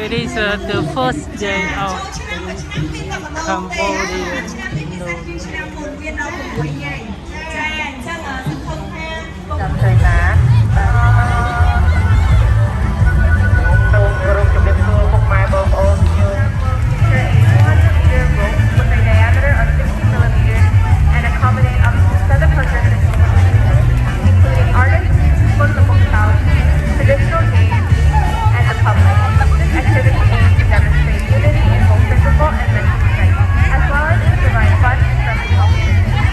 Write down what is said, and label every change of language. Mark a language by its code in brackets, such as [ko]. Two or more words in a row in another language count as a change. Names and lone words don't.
[en] is the first day of Cambodian New Year. [km] ចាំឃើញណាសូមគោរពជំរាបសួរពុកម៉ែបងប្អូនខ្ញុំ [en] with a diameter of 60 millimeters and accommodate up to 7 participants, including artists, football crowds, traditional games, and the public. This activity aims to demonstrate unity in both physical and mental strength, as well as to provide fun and friendly competition.